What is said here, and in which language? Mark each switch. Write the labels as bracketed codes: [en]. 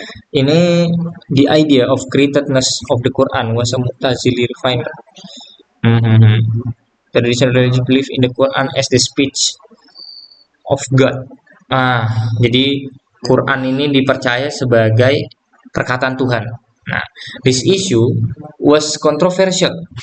[id] Ini [en] the idea of createdness of the Quran was a Mu'tazili refiner. Traditional religious belief in the Quran as the speech of God. [id] Jadi Quran ini dipercaya sebagai perkataan Tuhan. Nah, [en] this issue was controversial.